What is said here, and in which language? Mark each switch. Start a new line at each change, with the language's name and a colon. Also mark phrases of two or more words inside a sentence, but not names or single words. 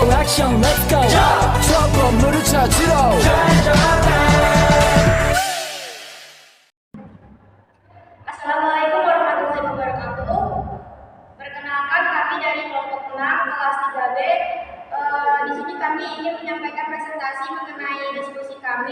Korean: 액션
English: let's go
Korean: 저 건물을 찾으러
Arabic: السلام عليكم ورحمة الله وبركاته.
Indonesian: Perkenalkan, kami dari kelompok 6 kelas 3B. Di sini kami ingin menyampaikan presentasi mengenai diskusi kami.